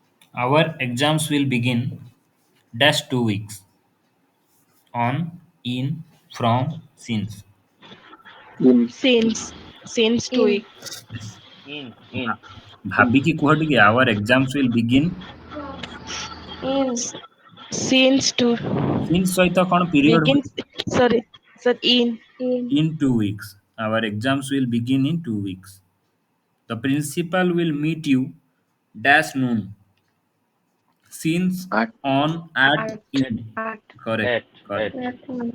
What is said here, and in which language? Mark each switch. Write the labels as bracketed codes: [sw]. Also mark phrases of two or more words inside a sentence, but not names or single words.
[en] Our exams will begin dash 2 weeks on, in, from, since. In. Since two In. weeks. In. [or] ଭାବିକି କୁହ ଟିକେ [en] our exams will begin In. Since two. [or] since ସହିତ କ'ଣ ପିରିୟଡ଼ ହୁଏ? [en] Begins. Sorry. Sir, in. In. In 2 weeks. Our exams will begin in 2 weeks. The principal will meet you dash noon. Since, At. on, at, At. in. At. Correct. At. Correct. At. Noon.